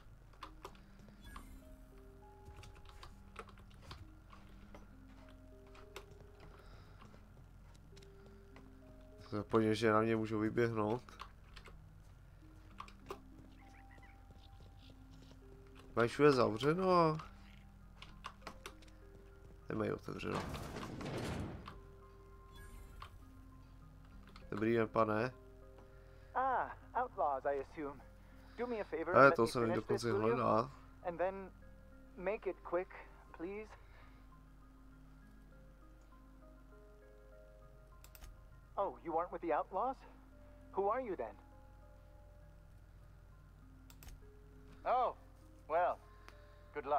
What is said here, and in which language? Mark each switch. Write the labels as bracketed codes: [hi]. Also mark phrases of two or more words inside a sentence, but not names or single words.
[cs] Zapomněl, že na mě můžou vyběhnout. Mají všude zavřeno. Nemají otevřeno. Dobrý den, pane. [en] Outlaws, I assume. Do me a favor, let [cs] to [en] me [cs] jsem [en] finish [cs] dokonce [en] this, will you? [cs] hledal. [en] And then make it quick, please. Oh, you aren't with the Outlaws? Who are you then? Oh, well, good luck.